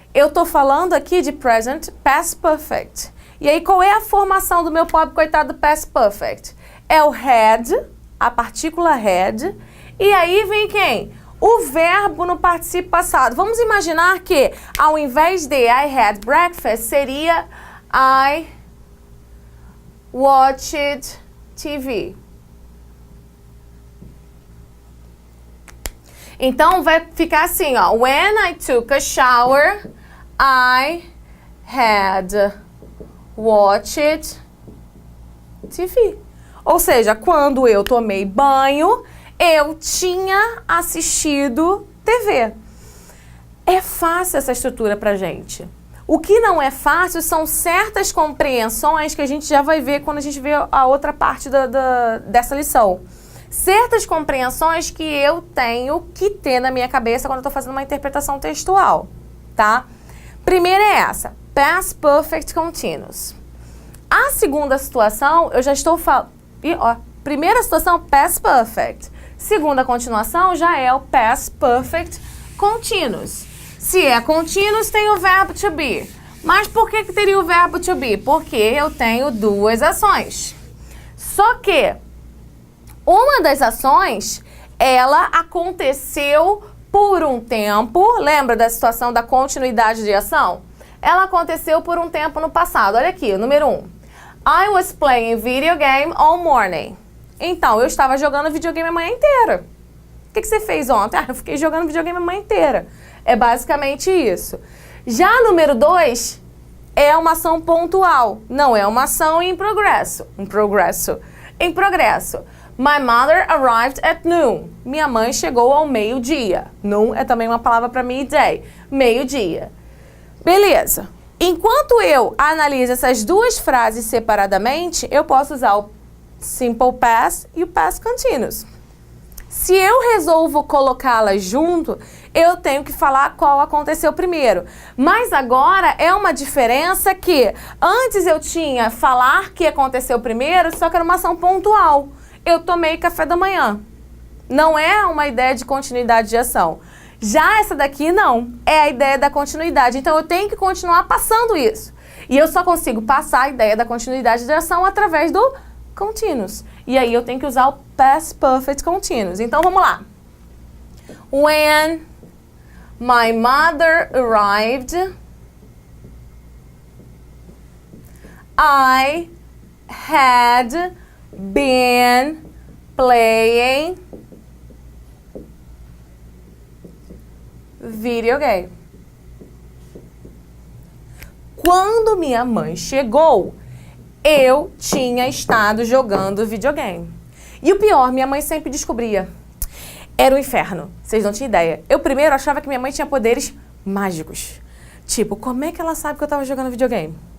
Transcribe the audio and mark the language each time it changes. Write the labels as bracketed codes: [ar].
[pt] Eu tô falando aqui de present past perfect. E aí, qual é a formação do meu pobre coitado past perfect? É o had, a partícula had, e aí vem quem? O verbo no particípio passado. Vamos imaginar que, ao invés de [en] I had breakfast, [pt] seria [en] I watched TV. [pt] Então, vai ficar assim, ó. [en] When I took a shower, I had watched TV. [pt] Ou seja, quando eu tomei banho, eu tinha assistido TV. É fácil essa estrutura pra gente. O que não é fácil são certas compreensões que a gente já vai ver quando a gente vê a outra parte dessa lição. Certas compreensões que eu tenho que ter na minha cabeça quando eu estou fazendo uma interpretação textual, tá? Primeira é essa, past perfect continuous. A segunda situação, eu já estou falando... Primeira situação, past perfect. Segunda continuação já é o past perfect continuous. Se é continuous, tem o verbo to be. Mas por que teria o verbo to be? Porque eu tenho duas ações. Só que uma das ações, ela aconteceu por um tempo. Lembra da situação da continuidade de ação? Ela aconteceu por um tempo no passado. Olha aqui, o número 1. [en] I was playing video game all morning. [pt] Então, eu estava jogando videogame a manhã inteira. O que você fez ontem? Eu fiquei jogando videogame a manhã inteira. É basicamente isso. Já número 2 é uma ação pontual. Não é uma ação em progresso. Em progresso. [en] My mother arrived at noon. [pt] Minha mãe chegou ao meio-dia. Noon é também uma palavra para midday. Meio-dia. Beleza. Enquanto eu analiso essas duas frases separadamente, eu posso usar o simple past e o past continuous. Se eu resolvo colocá-las junto, eu tenho que falar qual aconteceu primeiro. Mas agora é uma diferença que antes eu tinha falar que aconteceu primeiro, só que era uma ação pontual. Eu tomei café da manhã. Não é uma ideia de continuidade de ação. Já essa daqui não, é a ideia da continuidade. Então eu tenho que continuar passando isso. E eu só consigo passar a ideia da continuidade de ação através do continuous. E aí eu tenho que usar o past perfect continuous. Então vamos lá. [en] When my mother arrived, I had been playing video game. [pt] Quando minha mãe chegou, eu tinha estado jogando videogame. E o pior, minha mãe sempre descobria. Era o inferno. Vocês não tinham ideia. Eu primeiro achava que minha mãe tinha poderes mágicos. Tipo, como é que ela sabe que eu estava jogando videogame?